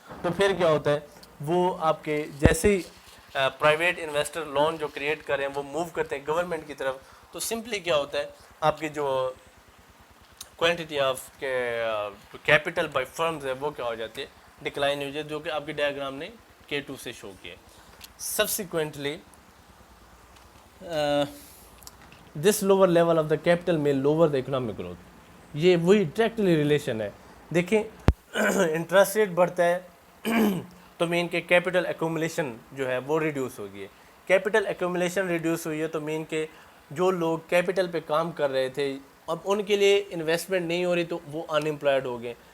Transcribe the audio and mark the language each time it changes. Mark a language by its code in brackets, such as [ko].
[ur] تو پھر کیا ہوتا ہے، وہ آپ کے جیسے ہی پرائیویٹ انویسٹر لون جو کریٹ کر رہے ہیں وہ موو کرتے ہیں گورنمنٹ کی طرف، تو سمپلی کیا ہوتا ہے، آپ کی جو quantity of capital by firms ہے وہ کیا ہو جاتی ہے، ڈکلائن ہو جاتی ہے، جو کہ آپ کے ڈائیگرام نے K2 سے شو کیا. [en] Subsequently this lower level of the capital may lower the economic growth. [ur] یہ وہی ڈائریکٹلی ریلیشن ہے. دیکھیں انٹرسٹ ریٹ بڑھتا ہے تو مین کہ کیپٹل ایکومولیشن جو ہے وہ ریڈیوس ہوگی. کیپٹل ایکومولیشن ریڈیوس ہوئی ہے تو مین کہ جو لوگ کیپٹل پہ کام کر رہے تھے اب ان کے لیے انویسٹمنٹ نہیں ہو رہی تو وہ ان امپلائڈ ہو گئے.